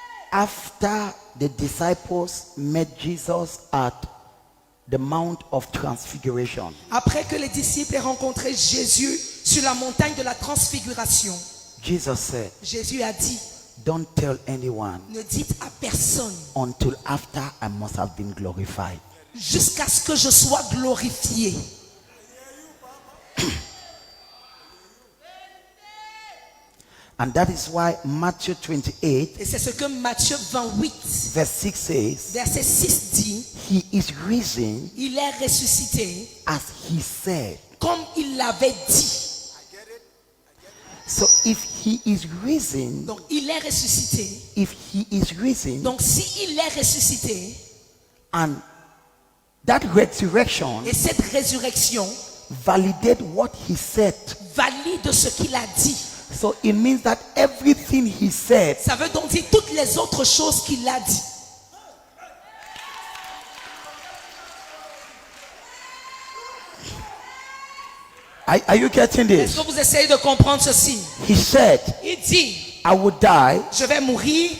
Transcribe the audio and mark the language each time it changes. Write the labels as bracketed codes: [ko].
[en] After the disciples met Jesus at the Mount of Transfiguration, [fr] Après que les disciples aient rencontré Jésus sur la montagne de la transfiguration, [en] Jesus said, [fr] Jésus a dit, [en] don't tell anyone [fr] ne dites à personne [en] until after I must have been glorified. [fr] jusqu'à ce que je sois glorifié. [en] And that is why Matthew 28 [fr] Et c'est ce que Matthieu 28, [en] verse 6 says, [fr] verset 6 dit, [en] he is risen [fr] il est ressuscité [en] as he said. [fr] comme il l'avait dit. [en] So if he is risen, [fr] Donc il est ressuscité. [en] if he is risen, [fr] Donc si il est ressuscité, [en] and that resurrection [fr] et cette résurrection [en] validate what he said, [fr] valide ce qu'il a dit, [en] so it means that everything he said [fr] ça veut donc dire toutes les autres choses qu'il a dit. [en] are you getting [fr] Est-ce que vous essayez de comprendre ceci? [en] He said, [fr] Il dit, [en] I will die, [fr] je vais mourir